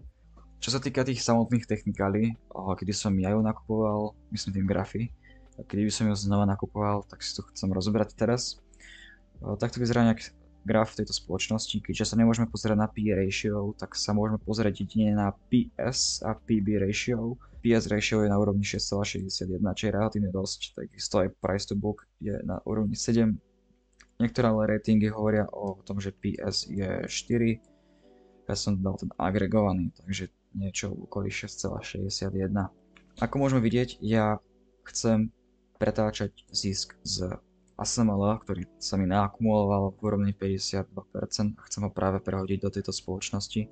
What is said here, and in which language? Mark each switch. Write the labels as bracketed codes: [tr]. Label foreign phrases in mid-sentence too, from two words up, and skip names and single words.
[sk] Čo sa týka tých samotných technikálí, kedy som ja ju nakupoval, myslím tým grafy, a kedy by som ju znova nakupoval, tak si to chcem rozobrať teraz. Takto vyzerá nejak graf tejto spoločnosti. Keďže sa nemôžeme pozerať na [en] PE ratio, [sk] tak sa môžeme pozrieť jedine na PS a [en] PB ratio. PS ratio [sk] je na úrovni 6,61, čo je relatívne dosť, takisto aj [en] price to book [sk] je na úrovni 7. Niektoré ale ratingy hovoria o tom, že PS je 4. Ja som dal ten agregovaný, takže niečo okolo 6,61. Ako môžeme vidieť, ja chcem pretáčať zisk z ASML, ktorý sa mi naakumuloval v úrovni 52%, a chcem ho práve prehodiť do tejto spoločnosti.